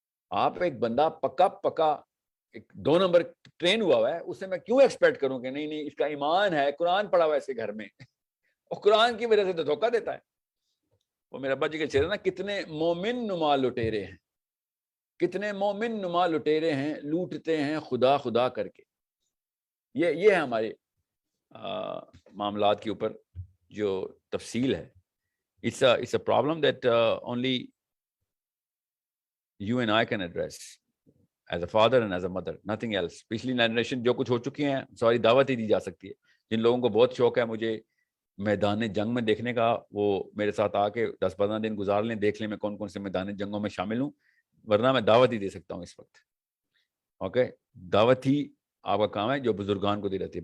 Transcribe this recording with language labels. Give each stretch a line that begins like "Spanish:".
Urdu: آپ ایک بندہ پکا ایک 2 نمبر ٹرین ہوا ہے, اس سے میں کیوں ایکسپیکٹ کروں کہ نہیں اس کا ایمان ہے, قرآن پڑھا ہوا ہے ایسے گھر میں, اور قرآن کی وجہ سے تو دھوکہ دیتا ہے. وہ میرے ابا جی کے چہرے نا, کتنے مومن نما لٹیرے ہیں, کتنے مومن نما لٹیرے ہیں, لوٹتے ہیں خدا خدا کر کے. یہ ہے ہمارے معاملات کے اوپر جو تفصیل ہے.
English: it's a problem that only you and I can address as a father and as a mother, nothing else.
Urdu: پچھلی جنریشن جو کچھ ہو چکی ہیں سوری دعوت ہی دی جا سکتی ہے. جن لوگوں کو بہت شوق ہے مجھے میدان جنگ میں دیکھنے کا, وہ میرے ساتھ آ کے 10-15 دن گزار لیں, دیکھ لیں میں کون کون سے میدان جنگوں میں شامل ہوں, ورنہ میں دعوت ہی دے سکتا ہوں اس وقت. اوکے, دعوت ہی آپ کا کام ہے جو بزرگان کو دی رہتی ہے.